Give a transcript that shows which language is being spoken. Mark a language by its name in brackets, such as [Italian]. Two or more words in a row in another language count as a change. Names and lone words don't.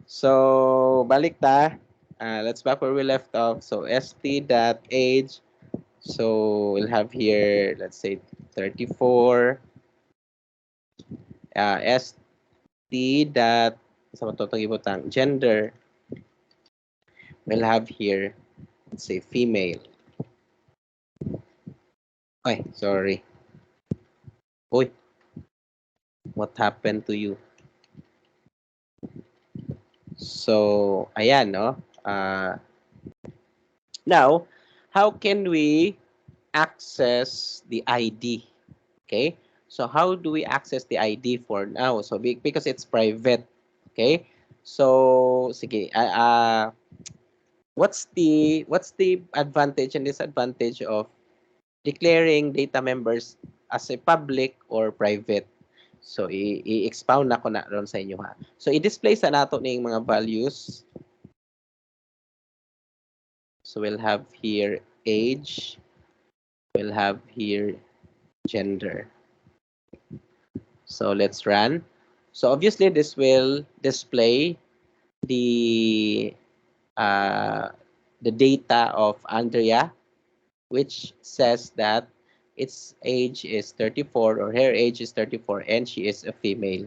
[Cebuano] So, balik ta. [English] Let's back where we left off. So, st.age. So, we'll have here, let's say, 34. St dot, [Cebuano] sa matutong ibutang, [English] gender. We'll have here, let's say, female. Ay, sorry. Uy, what happened to you? So, ayan, no? Now, how can we access the ID? Okay? So, how do we access the ID for now? So, because it's private. Okay? So, sige, what's the advantage and disadvantage of declaring data members as a public or private? [Cebuano] So, i-expound na ko na ron sa inyo ha. So, i-display sa nato ning mga values. [English] So, we'll have here age. We'll have here gender. So, let's run. So, obviously, this will display the uh, the data of Andrea, which says that its age is 34 or her age is 34 and she is a female.